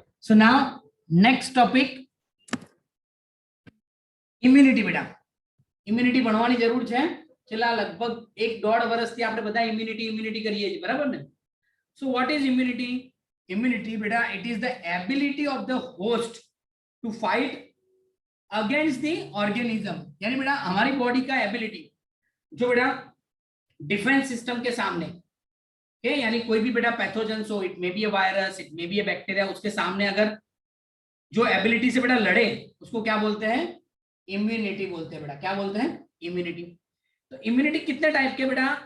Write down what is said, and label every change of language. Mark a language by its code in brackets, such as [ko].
[en] So now next topic immunity બેટા. [gu] Immunity ભણવાની જરૂર છે. છેલ્લા લગભગ 1.5 વર્ષથી આપણે બધા ઇમ્યુનિટી કરીએ છીએ, બરાબર ને? [en] So what is immunity? Immunity બેટા, it is the ability of the host to fight against the organism. [hi] यानी बेटा हमारी बॉडी का एबिलिटी जो बेटा डिफेंस सिस्टम के सामने, okay? यानी कोई भी बेटा पैथोजन हो, it may be a virus, it may be a bacteria, उसके सामने अगर जो एबिलिटी से बेटा लड़े उसको क्या बोलते हैं? इम्यूनिटी बोलते हैं बेटा। क्या बोलते हैं? इम्यूनिटी। तो इम्यूनिटी कितने टाइप के बेटा?